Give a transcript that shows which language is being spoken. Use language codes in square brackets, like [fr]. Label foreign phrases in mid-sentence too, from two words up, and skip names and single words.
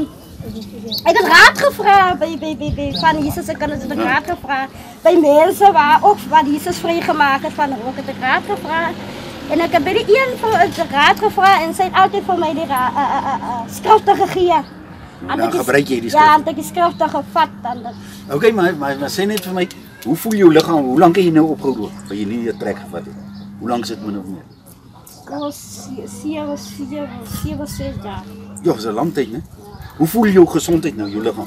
[nl] Ik heb raad gevraagd van Jezus, ik heb raad gevraagd bij mensen waar Jezus vrijgemaakt heeft van de rook. Ik heb raad gevraagd. En ik heb bij die een van de raad gevraagd en ze heeft altijd voor mij die schriften gegeven. [af] Dan gebruik jy die skrif. Ja, en ek die skrifte gevat dan dit. Okay, maar sê net vir my, hoe voel jou liggaam? Hoe lank het jy nou opgehou rook? By jy nie 'n trek gevat het? Hoe lank sit min of meer? 7 jaar. Ja, dis 'n lang tyd, né? Hoe voel jou gesondheid nou, jou liggaam?